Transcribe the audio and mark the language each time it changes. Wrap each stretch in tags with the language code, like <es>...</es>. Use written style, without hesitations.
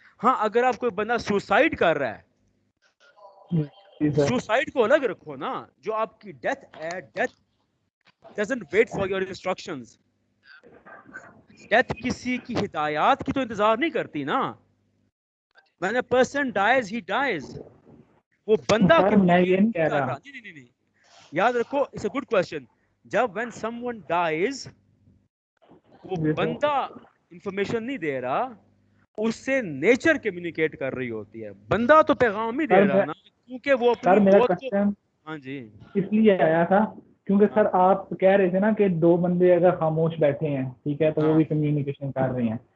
<ur>ہاں اگر آپ کوئی بندہ سوسائڈ کر رہا ہے، سوسائڈ کو الگ رکھو نا. جو آپ کی ڈیتھ ہے، death</ur> <en>doesn't wait for your instructions.</en> <ur>Death کسی کی ہدایات کی تو انتظار نہیں کرتی نا.</ur> <en>when a person dies he dies.</en> <ur>وہ بندہ نہیں کہہ رہا. نہیں یاد رکھو،</ur> <en>it's a good question.</en> <ur>جب</ur> <en>when someone dies</en> <ur>وہ بندہ انفارمیشن نہیں دے رہا، اس سے نیچر کمیونیکیٹ کر رہی ہوتی ہے. بندہ تو پیغام ہی دے رہا نا، کیونکہ وہ اپنی موت کو. ہاں جی اس لیے آیا تھا کیونکہ سر آپ کہہ رہے تھے نا کہ دو بندے اگر خاموش بیٹھے ہیں، ٹھیک ہے، تو وہ بھی کمیونیکیشن کر رہے ہیں.</ur>